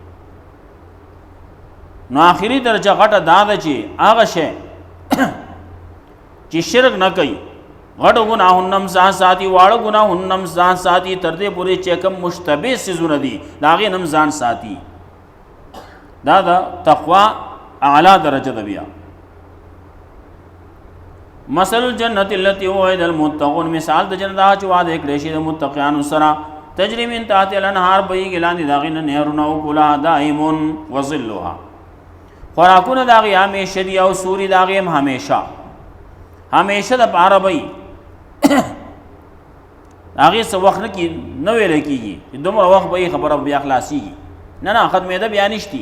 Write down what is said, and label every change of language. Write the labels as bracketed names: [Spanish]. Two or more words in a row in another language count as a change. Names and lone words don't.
[Pashto] نو آخري درجه غټه دا ده چې هغه شی چې شرک نه کوي، غټو ګناهونه هم ځان ساتي، واړه ګناهونه هم ځان ساتي، تر دې پورې چې کوم مشتبه څیزونه دي د هغې نه هم ځان ساتي. دا د تقوا اعلی درجه ده. [Arabic] بیا مثل الجنة التي وعد المتقون، [Pashto] مثال د جنت هغه چې وعده کړی شي د متقیانو سره، [Arabic] تجري من تحتها الانهار، [Pashto] بهیږي لاندې د هغې نه نهرونه، [Arabic] اکلها دائم وظلها، [Pashto] خوراکونه د هغې همیشه دي او سوري د هغې هم همیشه دپاره به وي. هغې څه وخت نه ویلی کېږي چې دومره وخت به یې خبره بیا خلاصېږي، نه ختمېده بیا نشتي.